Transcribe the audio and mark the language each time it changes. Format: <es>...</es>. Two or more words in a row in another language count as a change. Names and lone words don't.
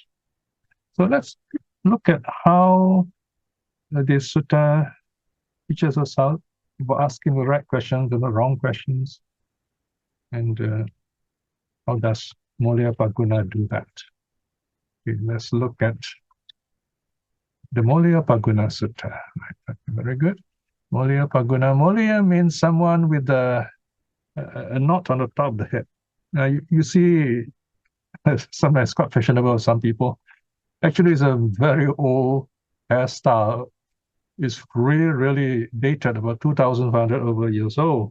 <en>So let's look at how this sutta teaches us how about asking the right questions and the wrong questions. And how does Moļiya Phagguna do that? Okay, let's look at the Moļiya Phagguna Sutta. Right, very good. Moļiya Phagguna. Moļiya means someone with a knot on the top of the head. Now you see, sometimes quite fashionable. Some people. Actually, it's a very old hairstyle. It's really dated, about 2,500 over years old.</en>